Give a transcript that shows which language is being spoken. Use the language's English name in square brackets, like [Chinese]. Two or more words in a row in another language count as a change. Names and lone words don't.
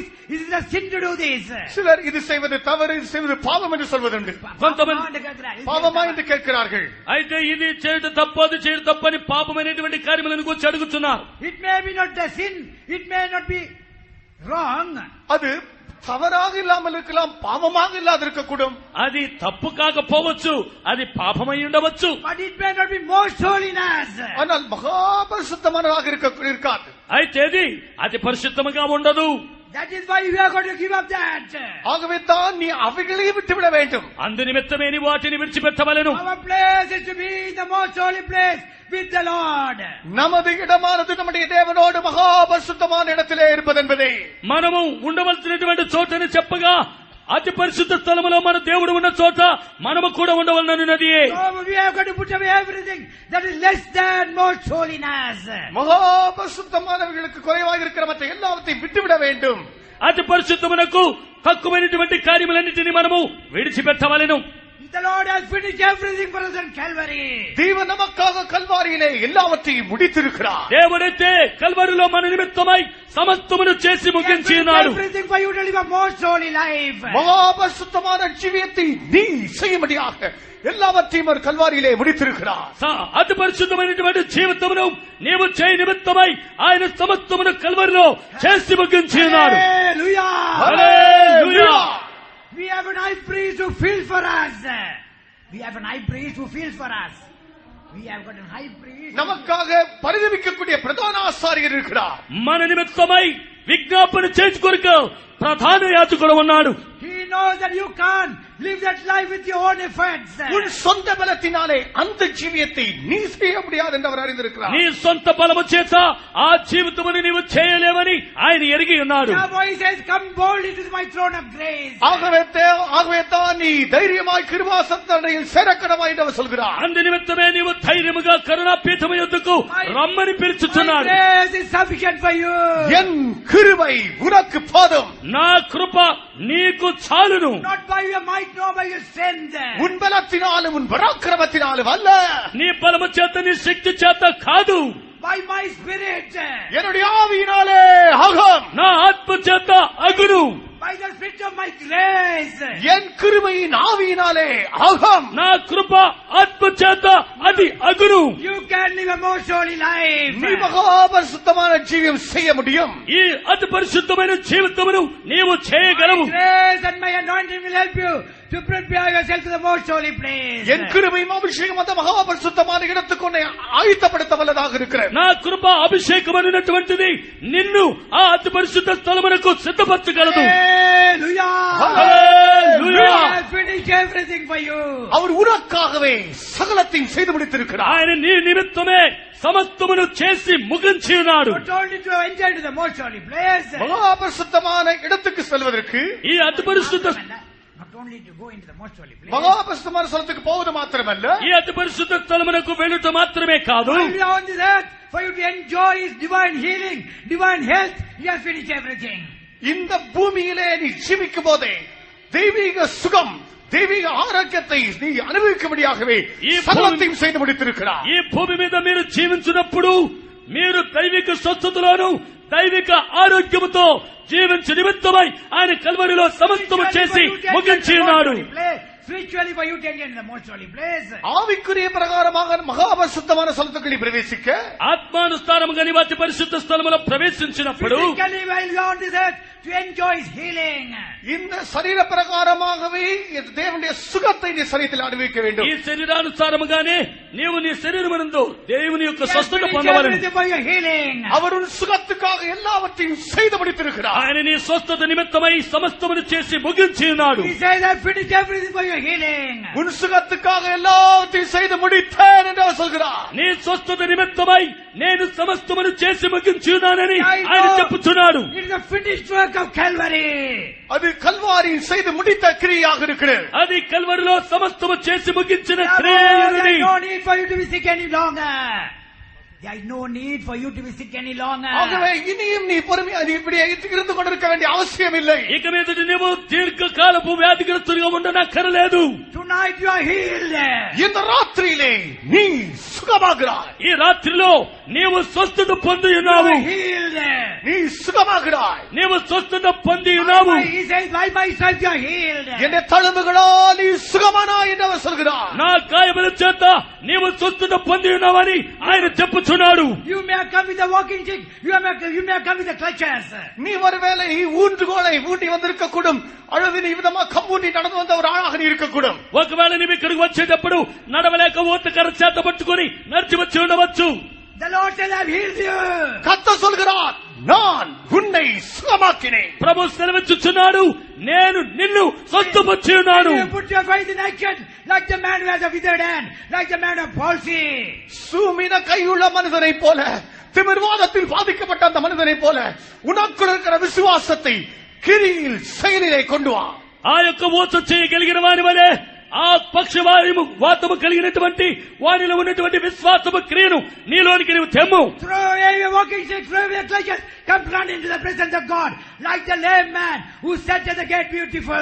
[English] Is it a sin to do this? [Tamil] சிலர் இது செய்வது தவறு, இது செய்வது பாவம் என்று சொல்வதுண்டு. பாவமா என்று கேட்கிறார்கள். [Telugu] అయితే ఇది చేయడం తప్పు అది చేయడం తప్పని పాపమైనటువంటి కార్యములను గురించి అడుగుతున్నారు. [English] It may be not the sin, it may not be wrong. [Tamil] அது தவறாக இல்லாமல் இருக்கலாம், பாவமாக இல்லாது இருக்கக்கூடும். [Telugu] అది తప్పు కాకపోవచ్చు, అది పాపమై ఉండవచ్చు. [English] But it may not be most holiness. [Tamil] ஆனால் மகா பரிசுத்தமானதாக இருக்காது. [Telugu] అయితే అది అతి పరిశుద్ధముగా ఉండదు. [English] That is why we are going to give up that. [Tamil] ஆகவே தான் நீ அவைகளையும் விட்டுவிட வேண்டும். [Telugu] అందు నిమిత్తమే నీ వాటిని విడిచిపెట్టవలెను. [English] Our place is to be the most holy place with the Lord. [Tamil] நமது இடமானது நம்முடைய தேவனோடு மகா பரிசுத்தமான இடத்திலே இருப்பது என்பதை [Telugu] మనము ఉండవలసినటువంటి చోటని చెప్పగా అతి పరిశుద్ధ స్థలములో మన దేవుడు ఉన్న చోట మనము కూడా ఉండవలనన్నది. [English] So we have got to put away everything that is less than most holiness. [Tamil] மகாபரிசுத்தமானவர்களுக்கு குறைவாக இருக்கிற மற்ற எல்லாவற்றையும் விட்டுவிட வேண்டும். [Telugu] అతి పరిశుద్ధమునకు తక్కువైనటువంటి కార్యములన్నిటిని మనము విడిచిపెట్టవలెను. [English] The Lord has finished everything for us on Calvary. [Tamil] தேவன் நமக்காக கல்வாரியிலே எல்லாவற்றையும் முடித்திருக்கிறார். [Telugu] దేవుడైతే కల్వరిలో మన నిమిత్తమై సమస్తమును చేసి ముగించి ఉన్నాడు. [English] Everything for you to live a most holy life. [Tamil] மகாபரிசுத்தமான ஜீவியத்தை நீ செய்யும்படியாக எல்லாவற்றையும் அவர் கல்வாரியிலே முடித்திருக்கிறார். [Telugu] అతి పరిశుద్ధమైనటువంటి జీవితమును నీవు చేయ నిమిత్తమై ఆయన సమస్తమును కల్వరిలో చేసి ముగించి ఉన్నాడు. [English] Hallelujah. [Telugu] హల్లెలూయా. [English] We have an high priest who feels for us. We have an high priest who feels for us. We have got a high priest. [Tamil] நமக்காக பரிதவிக்கக்கூடிய பிரதான ஆசாரியர் இருக்கிறார். [Telugu] మన నిమిత్తమై విజ్ఞాపన చేసుకొరకు ప్రధాన యాజకుడు ఉన్నాడు. [English] He knows that you can't live that life with your own efforts. [Tamil] உன் சொந்த பலத்தினாலே அந்த ஜீவியத்தை நீ செய்ய முடியாது என்று அவர் அறிந்திருக்கிறார். [Telugu] నీ సొంత బలము చేత ఆ జీవితమును నీవు చేయలేవని ఆయన ఎరిగి ఉన్నాడు. [English] Therefore he says, come boldly to my throne of grace. [Tamil] ஆகவே தான் நீ தைரியமாய் கிருபாசனத்தில் சேரக்கடவாய் என்று அவர் சொல்கிறார். [Telugu] అందు నిమిత్తమే నీవు ధైర్యముగా కరుణాపీఠము యొద్దకు రమ్మని [English] My [Telugu] పిలుచుచున్నాడు. [English] grace is sufficient for you. [Tamil] என் கிருபை உனக்கு போதும். [Telugu] నా కృప నీకు చాలును. [English] Not by your might, nor by your strength. [Tamil] உன் பலத்தினாலும் உன் பராக்கிரமத்தினாலும் அல்ல, [Telugu] నీ బలము చేత నీ శక్తి చేత కాదు, [English] By my spirit. [Tamil] என்னுடைய ஆவியினாலே ஆகும். [Telugu] నా ఆత్మ చేత అగును. [English] By the spirit of my grace. [Tamil] என் கிருபையின் ஆவியினாலே ஆகும். [Telugu] నా కృప ఆత్మ చేత అది అగును. [English] You can live a most holy life. [Tamil] நீ மகாபரிசுத்தமான ஜீவியம் செய்ய முடியும். [Telugu] ఈ అతి పరిశుద్ధమైన జీవితమును నీవు చేయగలవు. [English] My grace and my anointing will help you to prepare yourself to the most holy place. [Tamil] என் கிருபையும் அபிஷேகம் அந்த மகாபரிசுத்தமான இடத்துக்கு உன்னை ஆயத்தப்படுத்த வல்லதாக இருக்கிறது. [Telugu] నా కృప అభిషేకం అనేటువంటిది నిన్ను ఆ అతి పరిశుద్ధ స్థలమునకు సిద్ధపరచగలదు. [English] Hallelujah. Hallelujah. He has finished everything for you. [Tamil] அவர் உனக்காகவே சகலத்தையும் செய்து முடித்திருக்கிறார். [Telugu] ఆయన నీ నిమిత్తమే సమస్తమును చేసి ముగించి ఉన్నాడు. [English] Not only to enter into the most holy place. [Tamil] மகாபரிசுத்தமான இடத்துக்கு செல்வதற்கு, [Telugu] ఈ అతి పరిశుద్ధ [English] Not only to go into the most holy place. [Tamil] மகாபரிசுத்தமான ஸ்தலத்துக்கு போவது மாத்திரமல்ல, [Telugu] ఈ అతి పరిశుద్ధ స్థలమునకు వెళ్ళుట మాత్రమే కాదు, [English] While you are on this earth, for you to enjoy His divine healing, divine health, He has finished everything. [Tamil] இந்த பூமியிலே நீ ஜீவிக்கும் போதே தெய்வீக சுகம், தெய்வீக ஆரோக்கியத்தை நீ அனுபவிக்கும்படியாகவே சகலத்தையும் செய்து முடித்திருக்கிறார். [Telugu] ఈ భూమి మీద మీరు జీవించినప్పుడు మీరు దైవిక స్వస్థతలోను దైవిక ఆరోగ్యముతో జీవించు నిమిత్తమై ఆయన కల్వరిలో సమస్తము చేసి ముగించి ఉన్నాడు. [English] Spiritually for you to enter into the most holy place. [Tamil] ஆவிக்குரிய பிரகாரமாக மகாபரிசுத்தமான ஸ்தலத்துக்கு நீ பிரவேசிக்க, [Telugu] ఆత్మానుసారముగా నీవు అతి పరిశుద్ధ స్థలములో ప్రవేశించినప్పుడు [English] Physically while you are on this earth, to enjoy His healing. [Tamil] இந்த சரீர பிரகாரமாகவே தேவனுடைய சுகத்தை நீ சரீரத்தில் அனுபவிக்க வேண்டும். [Telugu] ఈ శరీరానుసారముగానే నీవు నీ శరీరమునందు దేవుని యొక్క [English] He has [Telugu] స్వస్థత [English] finished [Telugu] పొందవలెను. [English] everything for your healing. [Tamil] அவர் உன் சுகத்துக்காக எல்லாவற்றையும் செய்து முடித்திருக்கிறார். [Telugu] ఆయన నీ స్వస్థత నిమిత్తమై సమస్తమును చేసి ముగించి ఉన్నాడు. [English] He says, I finished everything for your healing. [Tamil] உன் சுகத்துக்காக எல்லாவற்றையும் செய்து முடித்தேன் என்று அவர் சொல்கிறார். [Telugu] నీ స్వస్థత నిమిత్తమై నేను సమస్తమును చేసి ముగించి ఉన్నానని [English] I [Telugu] ఆయన [English] know [Telugu] చెప్పుచున్నాడు. [English] It is the finished work of Calvary. [Tamil] அது கல்வாரியில் செய்து முடித்த கிரியாக இருக்கிறது. [Telugu] అది కల్వరిలో సమస్తము చేసి ముగించిన [English] Therefore, [Telugu] క్రియని [English] there is no need for you to be sick any longer. There is no need for you to be sick any longer. [Tamil] ஆகவே இனியும் நீ பொறுமையா நீ இப்படி இருந்து கொண்டிருக்க வேண்டிய அவசியம் இல்லை. [Telugu] ఇక మీదటి నీవు దీర్ఘకాలపు వ్యాధిగ్రస్తుడిగా ఉండనక్కరలేదు. [English] Tonight you are healed. [Tamil] இந்த ராத்திரியிலே நீ சுகமாகிறாய். [Telugu] ఈ రాత్రిలో నీవు స్వస్థత పొంది [English] You [Telugu] ఉన్నావు. [English] are healed. [Tamil] நீ சுகமாகிறாய். [Telugu] నీవు స్వస్థత పొంది ఉన్నావు. [English] He says, by myself you are healed. [Tamil] என்னை தழும்புகளால் நீ சுகமானாய் என்று அவர் சொல்கிறார். [Telugu] నా గాయముల చేత నీవు స్వస్థత పొంది ఉన్నావని ఆయన చెప్పుచున్నాడు. [English] You may have come with a walking stick. You may have come with a crutches. [Tamil] நீ ஒருவேளை ஊன்றுகோலை ஊண்டி வந்திருக்க கூடும், அல்லது நீ விதமா கம்பூண்டி நடந்து வந்த ஒரு ஆளாக நீ இருக்கக்கூடும். [Telugu] ఒకవేళ నీవు ఇక్కడికి వచ్చేటప్పుడు నడవలేక ఊతకర చేత పట్టుకుని నడిచి వచ్చి ఉండవచ్చు. [English] The Lord says, I have healed you. [Tamil] கர்த்தர் சொல்கிறார், நான் உன்னை சுகமாக்கினேன். [Telugu] ప్రభు సెలవిచ్చుచున్నాడు, నేను నిన్ను స్వస్థపరిచి ఉన్నాను. [English] You put your faith in action, like the man who has a withered hand, like the man of palsy. [Tamil] சூமின கையுள்ள மனிதனை போல, திமிர்வாதத்தில் பாதிக்கப்பட்ட அந்த மனிதனை போல உனக்குள் இருக்கிற விசுவாசத்தை கிரியில் செயலிலே கொண்டு வா. [Telugu] ఆ యొక్క ఊచ చేయగలిగిన వారి వలె ఆ పక్షవాతము కలిగినటువంటి వారిలో ఉన్నటువంటి విశ్వాసము క్రియను నీలోనికి నీవు తెమ్ము. [English] Throw away your walking stick, throw away your clutches, come run into the presence of God, like the lame man who sat at the gate beautiful.